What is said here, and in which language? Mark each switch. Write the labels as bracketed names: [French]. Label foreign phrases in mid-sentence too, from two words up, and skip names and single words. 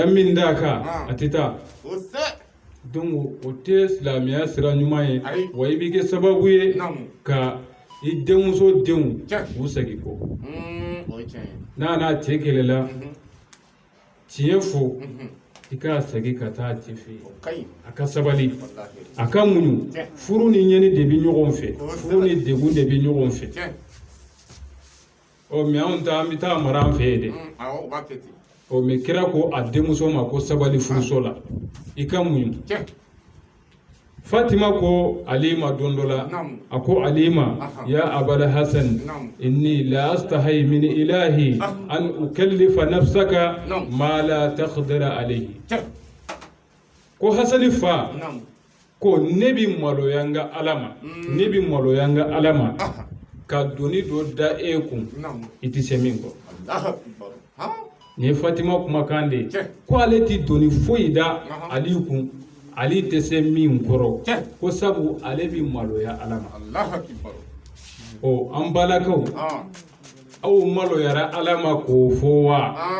[Bambara] ye min d'a kan a tɛ taa donc o tɛ silamɛya sira ɲuman ye wa i bɛ kɛ sababu ye ka i denmuso denw u segin kɔ n'a cɛ kɛlɛla tiɲɛ fɔ i ka segin ka taa cɛ fɛ yen a ka sabali a ka muɲu furu ni ɲɛni de bɛ ɲɔgɔn fɛ furu ni degun de bɛ ɲɔgɔn fɛ mais anw ta an bɛ taa mara an fɛ yen dɛ mais kira ko a denmuso ma ko sabali furuso la i ka muɲu Fatima ko Alima don dɔ la a ko Alima [Arabic] يا أبا الحسن إني لأستحي من إلهي أن أكلف نفسك ما لا تقدر عليه [Bambara] ko Hasani fa ko ne bi maloya n ka Ala ma ka doni dɔ da e kun i tɛ se min kɔ nin ye Fatima kumakan de ye ko ale tɛ doni foyi da Ali kun Ali tɛ se min kɔrɔ ko sabu ale bi maloya Ala ma an balakaw aw maloyara Ala ma k'o fɔ wa